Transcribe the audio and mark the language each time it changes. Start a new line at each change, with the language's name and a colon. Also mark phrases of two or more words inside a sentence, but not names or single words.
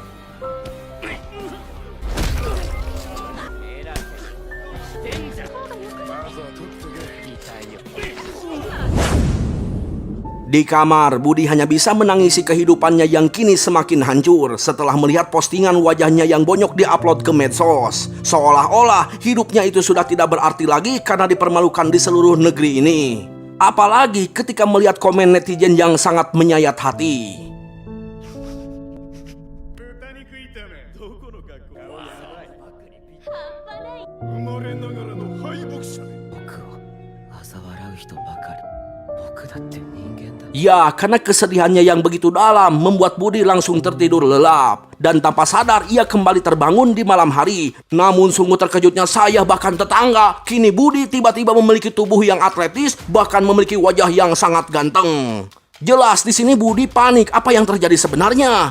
Indonesian: Di kamar, Budi hanya bisa menangisi kehidupannya yang kini semakin hancur setelah melihat postingan wajahnya yang bonyok diupload ke medsos. Seolah-olah hidupnya itu sudah tidak berarti lagi karena dipermalukan di seluruh negeri ini. Apalagi ketika melihat komen netizen yang sangat menyayat hati.
Japanese: 豚肉炒めどこの学校生まれながらの敗北者僕を嘲笑う人ばかり僕だって人間だ
Indonesian: Ya, karena kesedihannya yang begitu dalam membuat Budi langsung tertidur lelap. Dan tanpa sadar ia kembali terbangun di malam hari. Namun sungguh terkejutnya saya bahkan tetangga. Kini Budi tiba-tiba memiliki tubuh yang atletis, bahkan memiliki wajah yang sangat ganteng. Jelas di sini Budi panik apa yang terjadi sebenarnya.